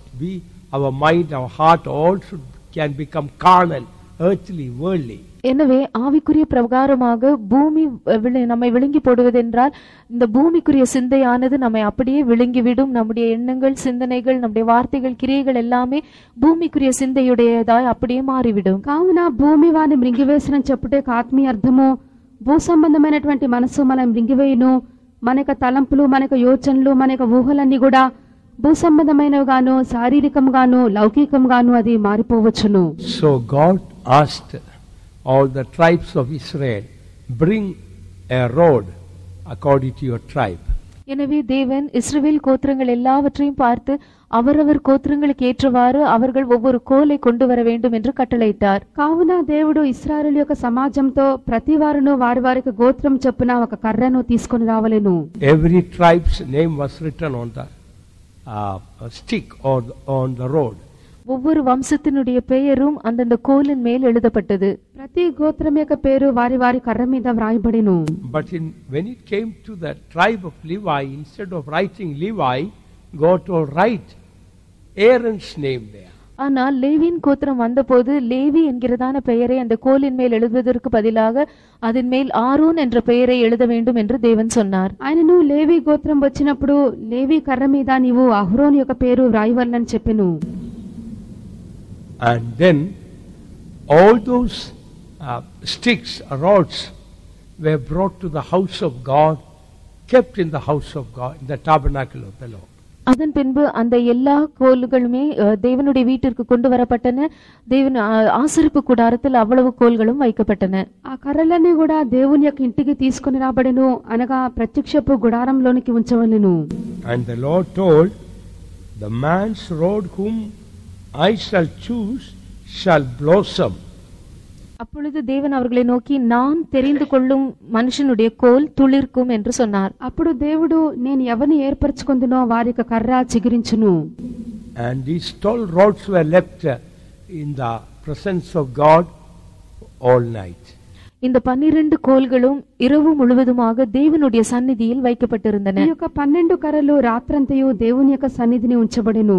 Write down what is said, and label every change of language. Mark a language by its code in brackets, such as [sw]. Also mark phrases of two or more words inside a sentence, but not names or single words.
[en] Our mind, our heart all can become carnal, earthly, worldly. [ta] எனவே ஆவிக்குரிய பிரகாரமாக பூமி நம்மை விழுங்கி போடுவதென்றால் இந்த பூமிக்குரிய சிந்தையானது நம்மை அப்படியே விழுங்கிவிடும். நம்முடைய எண்ணங்கள், சிந்தனைகள், நம்முடைய வார்த்தைகள், கிரியைகள் எல்லாமே பூமிக்குரிய சிந்தையுடையதாய் அப்படியே மாறிவிடும். [te] కావున భూమి వారిని మృంగివేసిన చెప్పుట యొక్క ఆత్మీయ అర్థము భూ సంబంధమైనటువంటి మనస్సు మనం మృంగివేయును. మన యొక్క తలంపులు, మన యొక్క యోచనలు, మన యొక్క ఊహలన్నీ కూడా భూ సంబంధమైనవిగాను శారీరకంగాను లౌకికంగాను అది మారిపోవచ్చును. [en] So God asked all the tribes of Israel, bring a rod according to your tribe. [ta] எனவே தேவன் இஸ்ரவேல் கோத்திரங்கள் எல்லாவற்றையும் பார்த்து அவரவர் கோத்திரங்களுக்கு ஏற்றவாறு அவர்கள் ஒவ்வொரு கோலை கொண்டு வர வேண்டும் என்று கட்டளையிட்டார். [te] కావున దేవుడు ఇశ్రాయేలు యొక్క సమాజంతో ప్రతి వారును వారి వారికి గోత్రం చొప్పున ఒక కర్రను తీసుకొని రావలెను. [en] Every tribe's name was written on the stick or on the road. [ta] ஒவ்வொரு வம்சத்தினுடைய பெயரும் அந்தந்த கோலின் மேல் எழுதப்பட்டது. [te] ప్రతి గోత్రం యొక్క పేరు వారి వారి కర్ర మీద వ్రాయబడెను. [en] But when it came to the tribe of Levi, instead of writing Levi, God told write Aaron's name there. [ta] ஆனால் லேவியின் கோத்திரம் வந்தபோது லேவி என்கிறதான பெயரை அந்த கோலின் மேல் எழுதுவதற்கு பதிலாக அதன் மேல் ஆரோன் என்ற பெயரை எழுத வேண்டும் என்று தேவன் சொன்னார். [te] ఆయనను లేవి గోత్రం వచ్చినప్పుడు లేవి కర్ర మీద నీవు అహరోను యొక్క పేరు వ్రాయవలనని చెప్పెను. [en] And then all those sticks, rods were brought to the house of God, kept in the house of God, in the tabernacle of the Lord. [ta] அதன் பின்பு அந்த எல்லா கோல்களுமே தேவனுடைய வீட்டிற்கு கொண்டு வரப்பட்டன. தேவன் ஆசரிப்பு கூடாரத்தில் அவ்வளவு கோல்களும் வைக்கப்பட்டன. [te] ఆ కర్రలన్నీ కూడా దేవుని యొక్క ఇంటికి తీసుకొని రాబడెను, అనగా ప్రత్యక్షపు గుడారంలోనికి ఉంచవలెను. [en] And the Lord told, the man's rod whom I shall choose shall blossom. [ta] அப்பொழுது தேவன் அவர்களை நோக்கி நான் தெரிந்து கொள்ளும் மனுஷனுடைய கோல் துளிர்க்கும் என்று சொன்னார். [te] అప్పుడు దేవుడు నేను ఎవరిని ఏర్పరచుకొందునో వారి యొక్క కర్ర చిగురించును. [en] And these 12 rods were left in the presence of God all night. [ta] இந்த 12 கோல்களும் இரவு முழுவதுமாக தேவனுடைய சந்நிதியில் வைக்கப்பட்டிருந்தன. [te] ఈ యొక్క 12 కర్రలు రాత్రంతయు దేవుని యొక్క సన్నిధిని ఉంచబడెను.